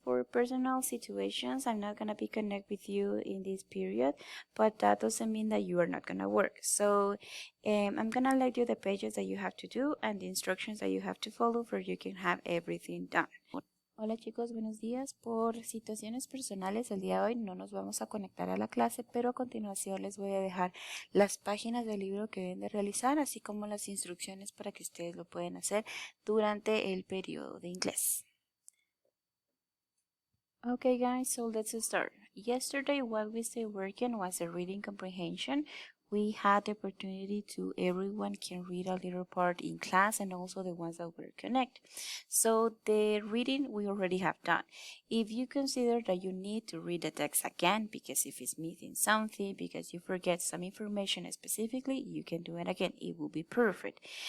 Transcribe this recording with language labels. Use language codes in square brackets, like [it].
[en] For personal situations, I'm not gonna be connect with you in this period, but that doesn't mean that you are not gonna work. So I'm gonna let you the pages that you have to do and the instructions that you have to follow for you can have everything done. [es] Hola chicos, buenos días. Por situaciones personales, el día de hoy no nos vamos a conectar a la clase, pero a continuación les voy a dejar las páginas del libro que deben de realizar, así como las instrucciones para que ustedes lo pueden hacer durante el periodo de inglés. [en] Okay guys, so let's start. Yesterday what we started working was the reading comprehension. We had the opportunity to everyone can read a little part in class and also the ones that were connect. So the reading we already have done. If you consider that you need to read the text again because if it's missing something, because you forget some information specifically, you can do it again. It will be perfect.